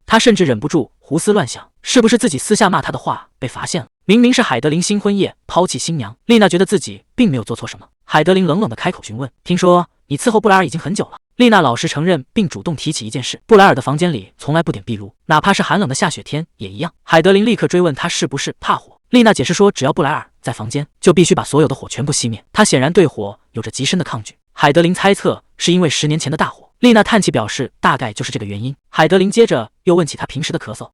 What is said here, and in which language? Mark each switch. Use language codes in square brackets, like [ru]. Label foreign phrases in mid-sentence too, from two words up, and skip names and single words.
[zh] 她甚至忍不住胡思亂想，是不是自己私下罵她的話被發現了？明明是海德琳新婚夜拋棄新娘，麗娜覺得自己並沒有做錯什麼。海德琳冷冷地開口詢問：“聽說你伺候布萊爾已經很久了？” 麗娜老實承認，並主動提起一件事：布萊爾的房間裡從來不點壁爐，哪怕是寒冷的下雪天也一樣。海德琳立刻追問她是不是怕火。麗娜解釋說，只要布萊爾在房間，就必須把所有的火全部熄滅。她顯然對火有着極深的抗拒。海德琳猜測是因為10年前的大火。麗娜嘆氣表示，大概就是這個原因。海德琳接着又問起她平時的咳嗽。